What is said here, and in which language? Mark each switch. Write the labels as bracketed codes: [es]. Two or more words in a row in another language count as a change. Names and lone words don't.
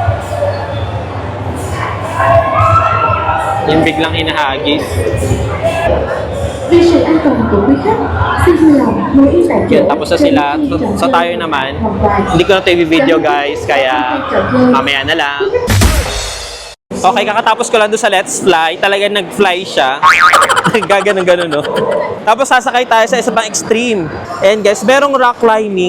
[tl] Yung biglang hinahagis. [vi] Vì sự an toàn của quý khách, xin vui lòng ngồi yên tại chỗ. [tl] Yan, tapos na sila. So tayo naman, hindi ko na ito i-video guys, kaya mamaya na lang. Okay, kakatapos ko lang doon sa Let's Fly. Talagang nag-fly siya. Gaganon-ganon, no? Tapos sasakay tayo sa isa pang extreme. [en] And guys, [tl] merong rock climbing.